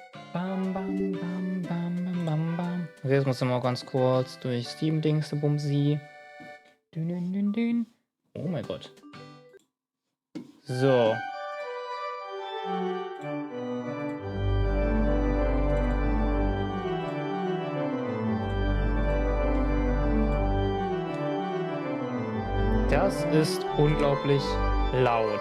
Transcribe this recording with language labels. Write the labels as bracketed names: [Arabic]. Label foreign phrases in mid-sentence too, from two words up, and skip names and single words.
[German] Bam, bam, bam, bam, bam, bam, bam. Okay, jetzt muss ich mal ganz kurz durch Steam-Dings, Bumsi. Dün, dün, dün, dün. Oh mein Gott. So. Das ist unglaublich laut.